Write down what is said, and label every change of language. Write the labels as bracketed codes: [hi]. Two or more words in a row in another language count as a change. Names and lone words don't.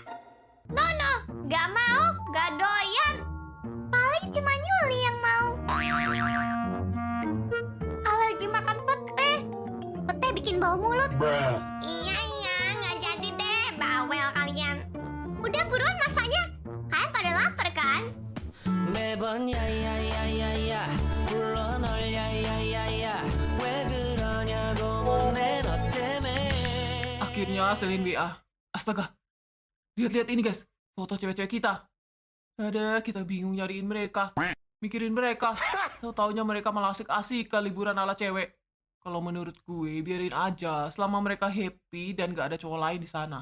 [id] No, gak mau, gak doyan. Paling cuma Yuli yang mau. Alergi makan pete. Pete bikin bau mulut. Iya, gak jadi deh, bawel kalian. Udah buruan masaknya. Kalian pada lapar kan? [ko] 매번 야야야야야 불러 널 야야야야 왜 그러냐고 묻네 너 때문에 [id] Akhirnya Selin WA. Astaga. Lihat-lihat ini guys. Foto cewek-cewek kita. Ada, kita bingung nyariin mereka. Mikirin mereka. Tahu-taunya mereka malah asik-asik ke liburan ala cewek. Kalau menurut gue, biarin aja. Selama mereka happy dan gak ada cowok lain di sana.